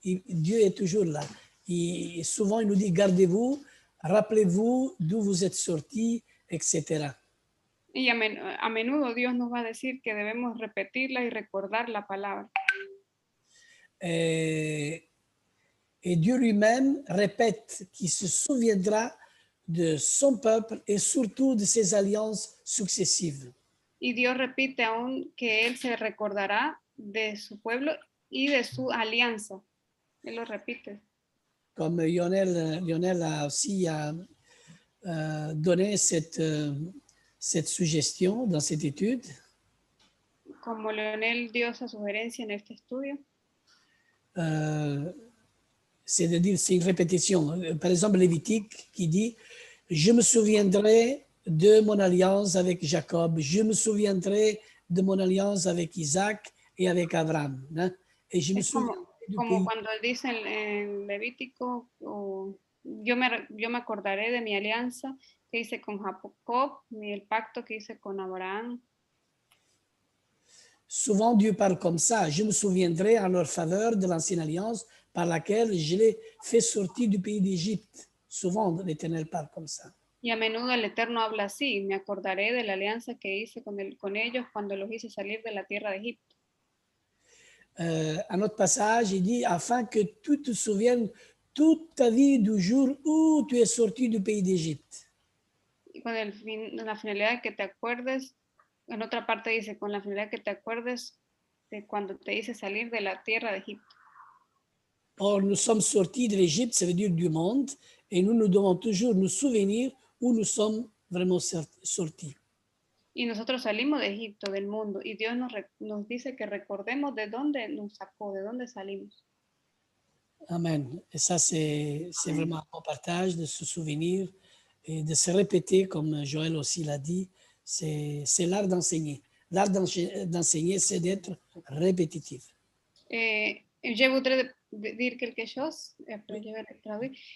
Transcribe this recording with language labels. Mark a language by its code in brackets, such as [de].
[fr] Dieu est toujours là. Et souvent, il nous dit, gardez-vous, rappelez-vous d'où vous êtes sortis, etc. [es] Y a menudo Dios nos va a decir que debemos repetirla y recordar la palabra. [fr] Et Dieu lui-même répète qu'il se souviendra de son peuple et surtout de ses alliances successives. [es] Y Dios repite aún que Él se recordará de su pueblo y de su alianza. Él lo repite. [fr] Comme Lionel a aussi donné cette suggestion dans cette étude. [es] Como Lionel dio esa sugerencia en este estudio. [fr] C'est-à-dire, c'est une répétition. Par exemple, Lévitique qui dit « Je me souviendrai de mon alliance avec Jacob, je me souviendrai de mon alliance avec Isaac et avec Abraham. Hein? Et je me souviendrai du [es] como [fr] pays. [es] Cuando dice en Levítico, yo me acordaré de mi alianza que hice con Jacob, el pacto que hice con Abraham. [fr] Souvent, Dieu parle comme ça. Je me souviendrai en leur faveur de l'ancienne alliance par laquelle je l'ai fait sortir du pays d'Égypte. Souvent, l'Éternel parle comme ça. [es] Y a menudo el Eterno habla así, me acordaré de la alianza que hice con ellos cuando los hice salir de la tierra de Egipto. [fr] Un autre passage, il dit, afin que tu te souviennes toute ta vie du jour où tu es sorti du pays d'Égypte. [es] Y con la finalidad de que te acuerdes, en otra parte dice, con la finalidad de que te acuerdes de cuando te hice salir de la tierra de Egipto. [fr] Or, nous sommes sortis de l'Égypte, ça veut dire du monde, et nous devons toujours nous souvenir où nous sommes vraiment sortis. [es] Y nosotros salimos de Egipto, del mundo, y Dios nos dice que recordemos de dónde nos sacó, de dónde salimos. Amen. [fr] Et ça, c'est vraiment un bon partage de se souvenir et de se répéter, comme Joël aussi l'a dit. C'est l'art d'enseigner. L'art d'enseigner, c'est d'être répétitif. Je voudrais dire quelque chose, après je vais traduire.